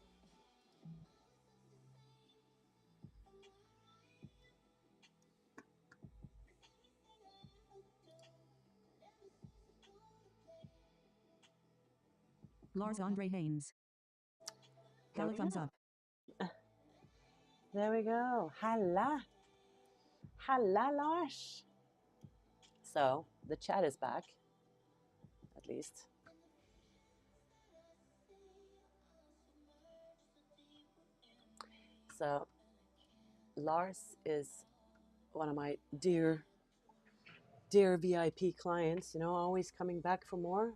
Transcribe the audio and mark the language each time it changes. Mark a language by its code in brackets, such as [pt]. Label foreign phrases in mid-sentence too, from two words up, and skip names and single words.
[en] Lars Andre Haynes. Hella thumbs up. There we go. Halla. Halla, Lars. So the chat is back, at least. So Lars is one of my dear VIP clients, you know, always coming back for more.